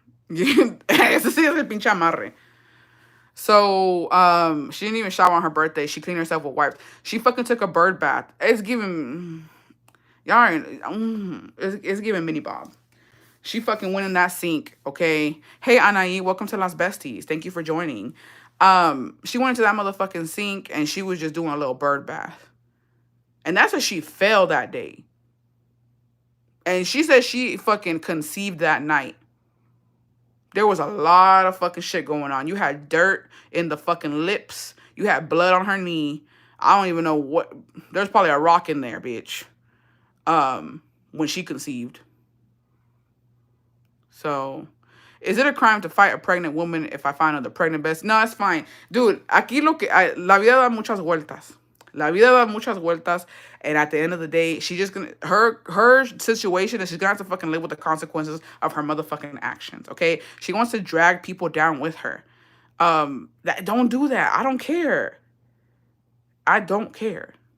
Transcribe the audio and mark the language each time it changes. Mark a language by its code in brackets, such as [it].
[es] Ese sí es el pinche amarre. [en] So, she didn't even shower on her birthday. She cleaned herself with wipes. She fucking took a bird bath. It's giving, y'all, it's giving Mini Bob. She fucking went in that sink, okay? Hey, Anaí, welcome to Las Besties. Thank you for joining. She went into that motherfucking sink and she was just doing a little bird bath. And that's what she failed that day. And she said she fucking conceived that night. There was a lot of fucking shit going on. You had dirt in the fucking lips. You had blood on her knee. I don't even know what. There's probably a rock in there, bitch. When she conceived. So, is it a crime to fight a pregnant woman if I find another pregnant best? No, it's fine. [es] Dude, aquí la vida da muchas vueltas. La vida da muchas vueltas. [en] And at the end of the day, she just gonna, her situation is she's gonna have to fucking live with the consequences of her motherfucking actions, okay? She wants to drag people down with her. Don't do that. I don't care. I don't care.